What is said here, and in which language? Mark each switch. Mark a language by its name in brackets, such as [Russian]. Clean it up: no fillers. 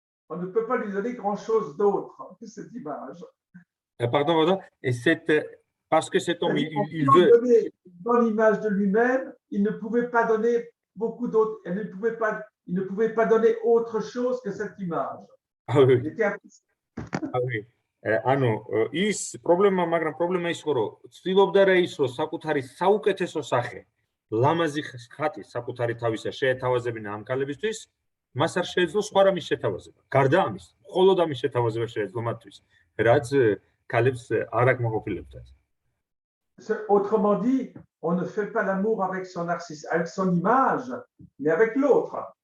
[French] On ne peut pas lui donner grand-chose d'autre que cette image. Pardon, et parce que cet homme, il veut donner une bonne image de lui-même, il ne pouvait pas donner beaucoup d'autres, il ne pouvait pas donner autre chose que cette image. Ah oui. Ah oui. [Georgian] ანუ ის მაგრამ პრობლემა ის ხო რომ ცდილობდა რა ის რომ საკუთარი საუკეთესო სახე ლამაზი ხატი საკუთარი თავისა შეეთავაზებინა ამ ქალებისთვის მას არ შეეძლო სხვა რამის შეთავაზება გარდა ამის მხოლოდ ამის შეთავაზება შეეძლო მათთვის რაც ქალებს არ აკმაყოფილებდათ. [French] Autrement dit, on ne fait pas l'amour avec son narcisse, avec son image, mais avec l'autre.